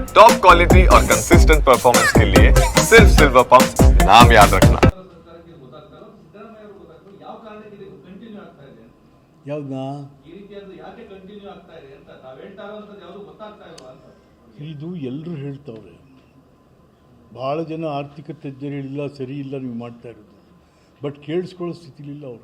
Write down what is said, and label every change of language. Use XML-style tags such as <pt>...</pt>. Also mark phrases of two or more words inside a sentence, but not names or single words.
<en>top quality</en> <hi>और</hi> <en>consistent performance</en> <hi>के लिए सिर्फ सिल्वर पंप नाम याद रखना।</hi> <kn>ಇದು ಎಲ್ಲರೂ ಹೇಳ್ತಾವ್ರೆ, ಭಾಳ ಜನ ಆರ್ಥಿಕ ತಜ್ಞರು ಹೇಳಿಲ್ಲ, ಸರಿ ಇಲ್ಲ ನೀವು ಮಾಡ್ತಾ ಇರೋದು, ಬಟ್ ಕೇಳಿಸ್ಕೊಳ್ಳೋ ಸ್ಥಿತಿಲಿಲ್ಲ ಅವರು.</kn>